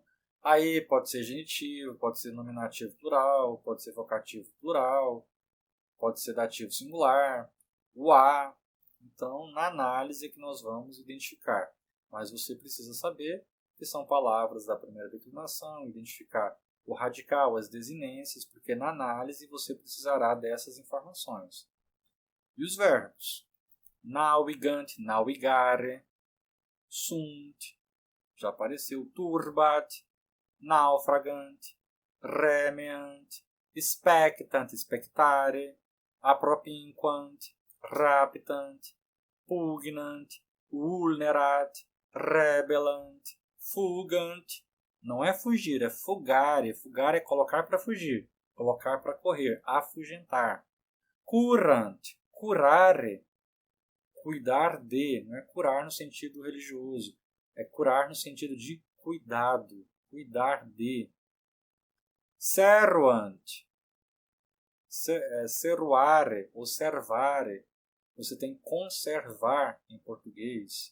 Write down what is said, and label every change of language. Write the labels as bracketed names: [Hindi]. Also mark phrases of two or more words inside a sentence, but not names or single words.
[Portuguese] Aí pode ser genitivo, pode ser nominativo plural, pode ser vocativo plural, pode ser dativo singular, o a. Então, na análise é que nós vamos identificar. Mas você precisa saber que são palavras da primeira declinação, identificar o radical, as desinências, porque na análise você precisará dessas informações. E os verbos? [Latin] Navigant, navigare, sunt, [Portuguese] já apareceu, [Latin] turbat, naufragant, remeant, expectant, expectare, appropinquant, raptant, pugnant, vulnerat, rebellant, fugant. [Portuguese] Não é fugir, é fugare. Fugare é colocar para fugir, colocar para correr, afugentar. [Latin] Curant, curare, [Portuguese] cuidar de, não é curar no sentido religioso, é curar no sentido de cuidado, cuidar de. [Latin] Servant, servare [Portuguese] ou servare, você tem conservar em português.